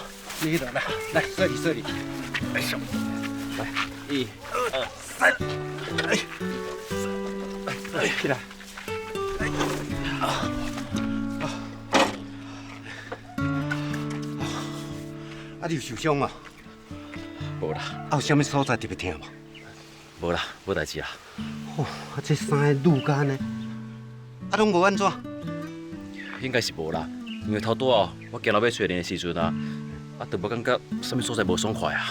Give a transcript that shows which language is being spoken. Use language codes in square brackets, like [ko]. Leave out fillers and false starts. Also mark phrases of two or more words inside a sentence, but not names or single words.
[nan] 你的来，来这里，哎手，来 1、2、3，哎，起来。啊，你有受伤啊？无啦，啊，有啥物所在特别疼无？无啦，无代志啦。哦，啊，这三个愈干呢？啊，拢无安怎？应该是无啦，因为头拄哦，我行路要找恁的时阵啊，就无感觉啥物所在无爽快啊。